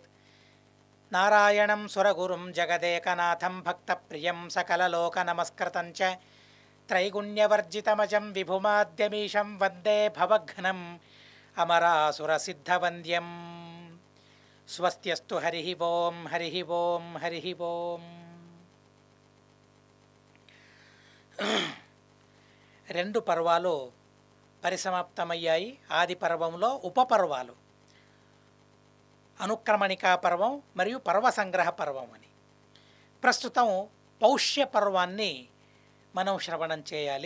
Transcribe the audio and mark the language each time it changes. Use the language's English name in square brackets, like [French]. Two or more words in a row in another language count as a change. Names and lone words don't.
[Sanskrit] नारायणं सुरगुरुं जगदेकनाथं भक्तप्रियं सकललोकनमस्कृतं च त्रैगुण्यवर्जितमजं विभुमाद्यमीशं वन्दे भवघ्नम् अमरासुरसिद्धवन्द्यम्। स्वस्त्यस्तु हरिः ओं हरिः ओं हरिः ओं। [Telugu] రెండు పర్వాలు పరిసమాప్తమయ్యాయి. ఆది పర్వంలో ఉపపర్వాలు అనుక్రమణికా పర్వం మరియు పర్వ సంగ్రహ పర్వం అని. ప్రస్తుతం పౌష్య పర్వాన్ని మనం శ్రవణం చేయాలి.